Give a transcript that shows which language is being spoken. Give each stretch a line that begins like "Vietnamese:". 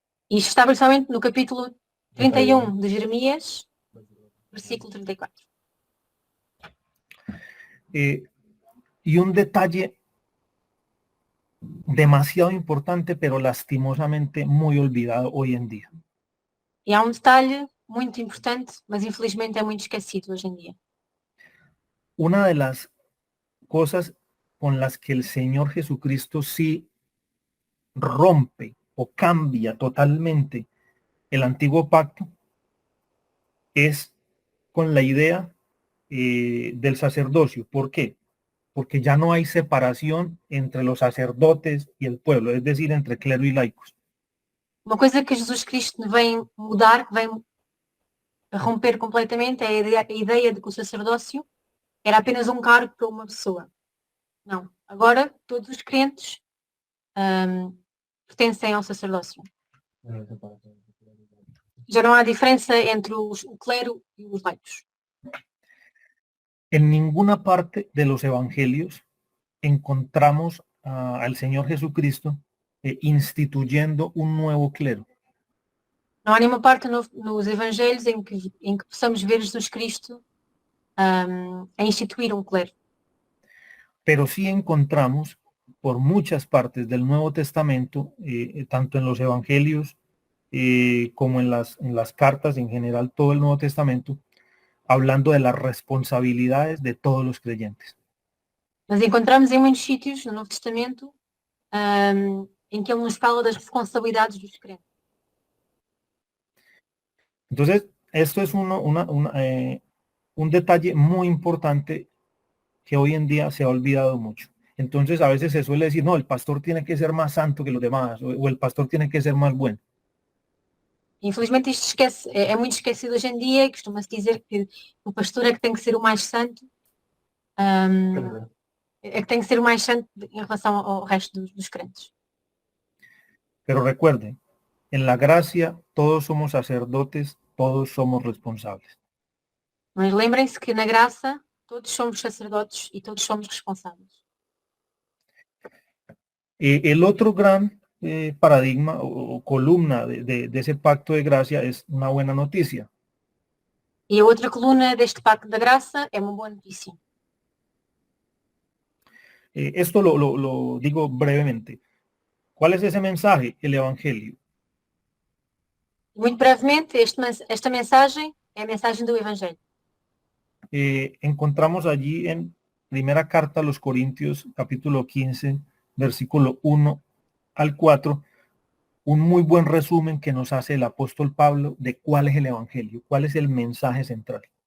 Portuguese: E isto está principalmente no capítulo 31 de Jeremias, versículo 34.
Spanish: Y un detalle demasiado importante, pero lastimosamente muy olvidado hoy en día.
Portuguese: E há um detalhe muito importante, mas infelizmente é muito esquecido hoje em dia.
Spanish: Una de las cosas con las que el Señor Jesucristo sí rompe o cambia totalmente el antiguo pacto es con la idea del sacerdocio. ¿Por qué? Porque ya no hay separación entre los sacerdotes y el pueblo, es decir, entre clero y laicos.
Portuguese: Uma coisa que Jesus Cristo vem mudar, que vem romper completamente, é a ideia de que o sacerdócio era apenas um cargo para uma pessoa. Não. Agora, todos os crentes pertencem ao sacerdócio. Já não há diferença entre o clero e os laicos.
Spanish: En ninguna parte de los evangelios encontramos al Señor Jesucristo instituyendo un nuevo clero.
Portuguese: Não há nenhuma parte nos evangelhos em que possamos ver Jesus Cristo a instituir um clero.
Spanish: Pero sí encontramos por muchas partes del Nuevo Testamento, tanto en los evangelios como en las cartas, en general todo el Nuevo Testamento, hablando de las responsabilidades de todos los creyentes.
Portuguese: Mas encontramos em muitos sítios no Novo Testamento em que ele nos fala das responsabilidades dos crentes.
Spanish: Entonces, esto es un detalle muy importante que hoy en día se ha olvidado mucho. Entonces, a veces se suele decir, no, el pastor tiene que ser más santo que los demás, o el pastor tiene que ser más bueno.
Portuguese: Infelizmente isto é muito esquecido hoje em dia, costuma-se dizer que o pastor é que tem que ser o mais santo, é que tem que ser o mais santo em relação ao resto dos crentes.
Spanish: Pero recuerden, en la gracia todos somos sacerdotes, todos somos responsables.
Portuguese: Mas lembrem-se que na graça todos somos sacerdotes e todos somos responsáveis.
Spanish: El otro gran paradigma o columna de ese pacto de gracia es una buena noticia.
Portuguese: E a outra coluna deste pacto da graça é uma boa notícia.
Spanish: Esto lo digo brevemente. ¿Cuál es ese mensaje? El Evangelio.
Portuguese: Muito brevemente, esta mensagem é a mensagem do Evangelho.
Spanish: Encontramos allí en primera carta a los Corintios, capítulo 15, versículo 1 al 4, un muy buen resumen que nos hace el apóstol Pablo de cuál es el Evangelio, cuál es el mensaje central.